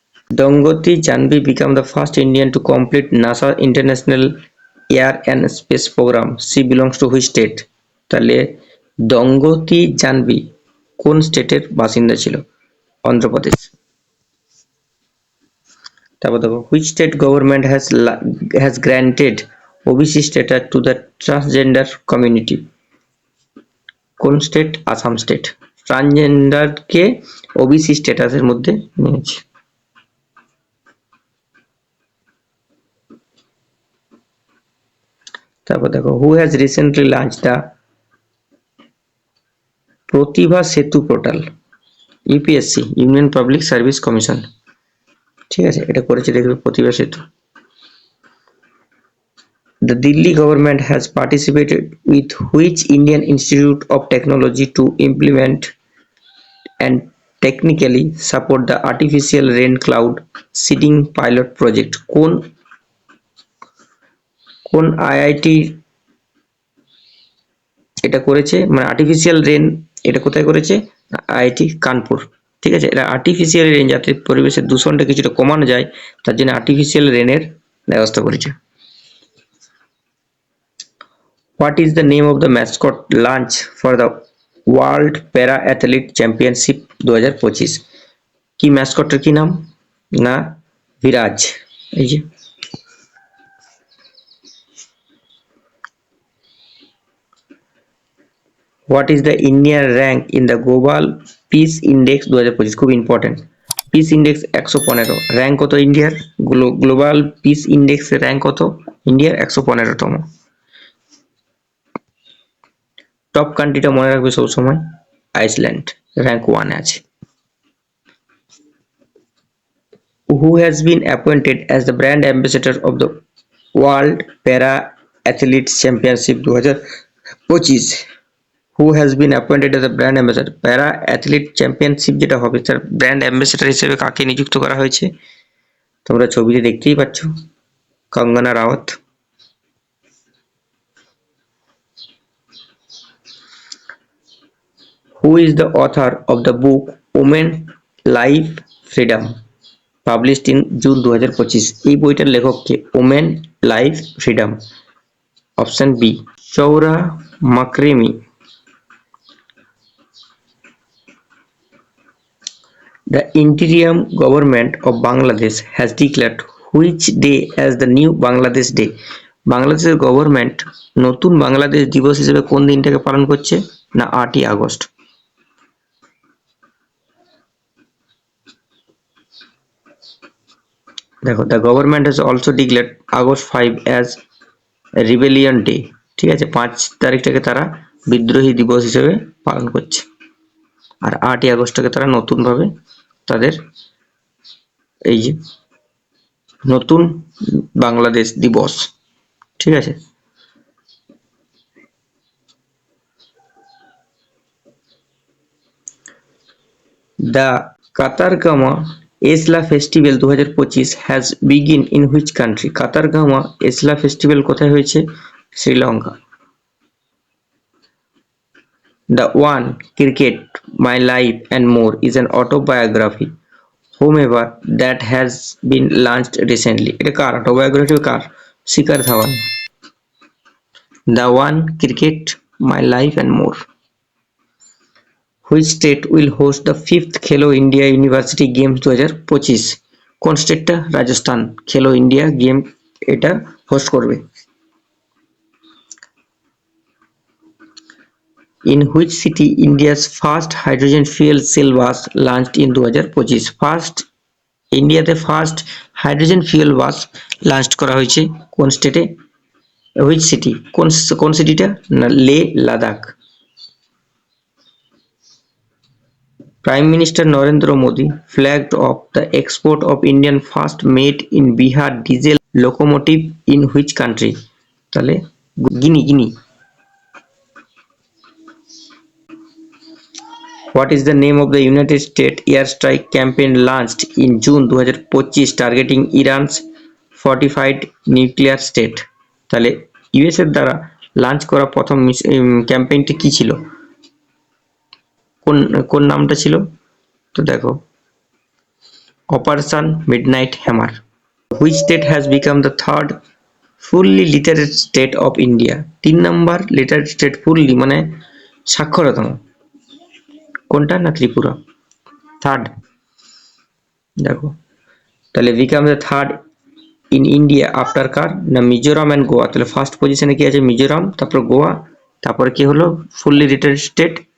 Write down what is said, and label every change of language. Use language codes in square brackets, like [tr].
[en] Dongoti Janvi became the first Indian to complete NASA International Air and Space Program. She belongs to which state? [bn] তাহলে দঙ্গতি জানবি কোন স্টেটের বাসিন্দা ছিল? অন্ধ্রপ্রদেশ। তারপর দেখো, [en] which state government has granted OBC status to the transgender community? [bn] কোন state? Assam state. ট্রান্সজেন্ডারকে OBC স্ট্যাটাসের মধ্যে নিয়েছে। তারপর দেখো, [en] Who has recently launch the Pratibha Setu portal? UPSC, Union Public Service Commission. [bn] ঠিক আছে, এটা করেছে দেখবে প্রতিভা সেতু। [en] The Delhi government has participated with which Indian Institute of Technology to implement and technically support the artificial rain cloud seeding pilot project? [bn] কোন IIT এটা করেছে? মানে আর্টিফিশিয়াল রেন এটা কোথায় করেছে? আইআইটি কানপুর। ঠিক আছে, এটা আর্টিফিশিয়াল রেন যাতে পরিবেশের দূষণটা কিছুটা কমানো যায় তার জন্য আর্টিফিশিয়াল রেনের ব্যবস্থা করেছে। [en] What is the name of the mascot launch for the World Para Athlete Championship 2025? [bn] কি ম্যাসকটটার কি নাম? না বিরাজ। এই যে [en] What is the Indian rank in the Global Peace Index 2025? [bn] খুব ইম্পর্টেন্ট। পিস ইন্ডেক্স 115, র্যাঙ্ক কত ইন্ডিয়ার? গ্লোবাল পিস ইন্ডেক্স এর র্যাঙ্ক কত? ইন্ডিয়ার 115তম। টপ কান্ট্রিটা মনে রাখবে সব সময়, আইসল্যান্ড, র্যাঙ্ক 1 এ আছে। [en] Who has been appointed as the brand ambassador of the World Para Athletes Championship 2025? Who has been appointed as a brand ambassador? [bn] প্যারা অ্যাথলিট চ্যাম্পিয়নশিপ যেটা হবে তার ব্র্যান্ড অ্যাম্বাসেডর হিসেবে কাকে নিযুক্ত করা হয়েছে? তোমরা ছবিতে দেখতেই পাচ্ছ, Kangana Rawat. [en] Who is the author of the book Women Life Freedom published in June 2025? [bn] এই বইটার লেখক কে? Women life freedom. Option B Saura মাকরিমি। [en] The interim government of Bangladesh has declared which day as the new Bangladesh Day? [bn] বাংলাদেশের government নতুন বাংলাদেশ দিবস হিসেবে কোন দিনটাকে পালন করছে? না 8ই আগস্ট। দেখো, [en] the government has also declared August 5 as rebellion day. [bn] ঠিক আছে, 5 তারিখটাকে তারা বিদ্রোহী দিবস হিসেবে পালন করছে, আর 8ই আগস্টটাকে তারা নতুন ভাবে তাদের এই যে নতুন বাংলাদেশ দিবস। ঠিক আছে, [en] The Kataragama Esala festival 2025 has begin in which country? [bn] কাতারগামা এসলা festival কোথায় হয়েছে? Sri Lanka. [en] The One Cricket, My Life and More is an autobiography, whomever that has been launched recently. [bn] এটা কার autobiography? Car? Shikhar Dhawan. [en] The One Cricket, My Life and More. Which state will host the 5th Khelo India University Games 2025? [bn] কোন স্টেটটা? রাজস্থান খেলো India game এটা host করবে। [en] In which city India's first hydrogen fuel cell was launched in 2025? [bn] First ইন্ডিয়াতে first hydrogen fuel বাস launch করা হয়েছে কোন স্টেটে? [en] Which city? [bn] কোন সিটিটা? না Leh Ladakh. [en] Prime Minister Narendra Modi flagged off the export of Indian first made in Bihar diesel locomotive in which country? [bn] তাহলে গিনি। [en] What is the name of the United States airstrike campaign launched in June 2025 targeting Iran's fortified nuclear state? [bn] তাহলে US এর দ্বারা launch করা প্রথম ক্যাম্পেইনটি কি ছিল? কোন নামটা ছিল? তো দেখো operation midnight hammer. [en] Which state has become the third fully literate state of India? [bn] 3 number literate state fully মানে সাক্ষরতম কোনটা? না ত্রিপুরা। [en] third [bn] দেখো তাহলে [en] become the third in India after [bn] কার? না [en] Mizoram and Goa. [bn] তাহলে ফার্স্ট পজিশনে কি আছে? মিজোরাম, তারপর গোয়া, তারপরে কি হলো ফুললি লিটারেট স্টেট?